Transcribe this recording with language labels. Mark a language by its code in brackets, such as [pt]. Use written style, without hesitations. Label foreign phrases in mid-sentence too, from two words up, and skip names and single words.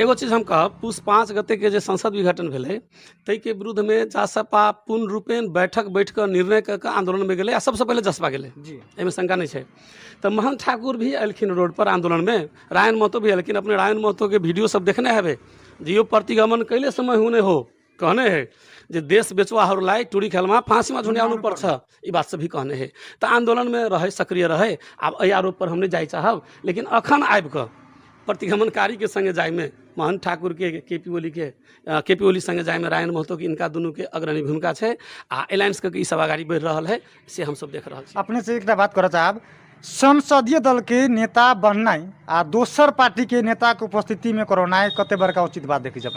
[mai] एगो चीज हम कहब, पूस 5 गते के जे संसद विघटन भेलै ताहि के विरुद्ध में जासपा पूर्ण रूपेण बैठ कर निर्णय क के आंदोलन में गेलै आ सबसे पहले जसपा गेलै, जी एहिमे शंका नहीं है। तो महंत ठाकुर भी एलखिन रोड पर आंदोलन में, रायन महतो भी एलखिन। अपने रायन महतो के वीडियो सब देखने हेबे जे यो प्रतिगमन कैले समय हुने हो, कहने है जे [ne] देश बेचवाहरूलाई टुरी खेलमा फांसीमा झुंड्याउनु पर्छ, [mai] ई बात से भी कहने है। तो आंदोलन में रहे, सक्रिय रहे। अब एहि आरोप पर हम नहीं जाय चाहब, लेकिन अखन आबि कऽ प्रतिगमनकारी के संगे जाय में महंत ठाकुर के केपी ओली संगे जाय में रायन महतो के इनका दुनू के अग्रणी भूमिका है आ एलायंस के ई सब आगाड़ी बढ़ि रहल है, से हम सब देख रहल छी। अपने से एक बात करऽ चाहब, संसदीय दल के नेता बननाइ आ दोसर पार्टी के नेता के उपस्थिति में करनाइ कते बड़का उचित बात देखै छै अपने?